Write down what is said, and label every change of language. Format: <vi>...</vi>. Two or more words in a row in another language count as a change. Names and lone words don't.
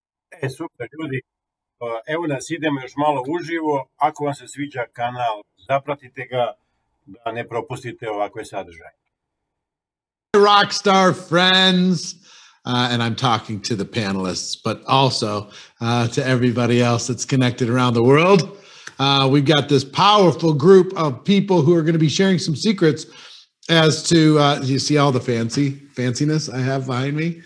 <hr>Super, ljudi. Evo nas, idemo još malo uživo. Ako vam se sviđa kanal, zapratite ga da ne propustite ovakve sadržaje.</hr> <en>Rockstar friends, and I'm talking to the panelists, but also to everybody else that's connected around the world. We've got this powerful group of people who are going to be sharing some secrets as to, you see all the fanciness I have behind me?</en>